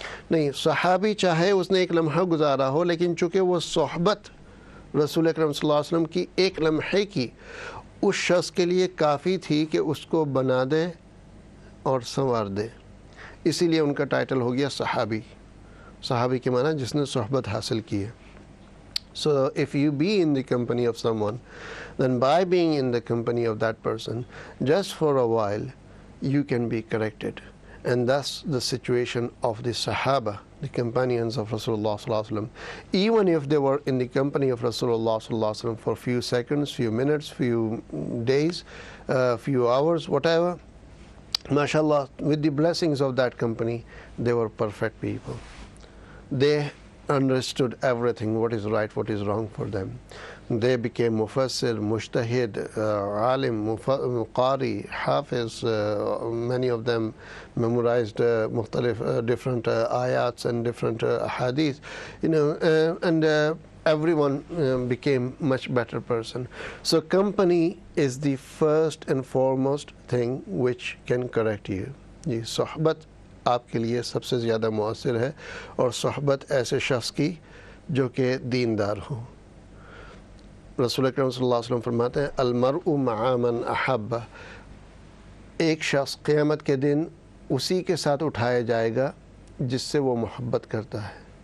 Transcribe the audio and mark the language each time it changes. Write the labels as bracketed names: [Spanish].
[Urdu] نہیں، صحابی چاہے اس نے 1 لمحہ گزارا ہو، لیکن چونکہ وہ صحبت رسول اکرم صلی اللہ علیہ وسلم کی 1 لمحے کی اس شخص کے لیے کافی تھی کہ اس کو بنا دے اور سنوار دے. اسی لیے ان کا ٹائٹل ہو گیا صحابی. صحابی کے معنی جس نے صحبت حاصل کی ہے. [English] So if you be in the company of someone, then by being in the company of that person, just for a while, you can be corrected. And that's the situation of the Sahaba, the companions of Rasulullah sallallahu alaihi wasallam. Even if they were in the company of Rasulullah sallallahu alaihi wasallam for a few seconds, few minutes, few days, few hours, whatever, mashallah, with the blessings of that company, they were perfect people. They understood everything, what is right, what is wrong for them. They became mufassir, mushtahid, alim, qari, hafiz. Many of them memorized different ayats and different hadith, and everyone became much better person. So company is the first and foremost thing which can correct you. [Urdu] یہ صحبت آپ کے لیے سب سے زیادہ مؤثر ہے، اور صحبت ایسے شخص کی جو کہ دیندار ہو. رسول اکرم صلی اللہ علیہ وسلم فرماتے ہیں [Arabic] المرء مع من احب، [Urdu] ایک شخص قیامت کے دن اسی کے ساتھ اٹھایا جائے گا جس سے وہ محبت کرتا ہے.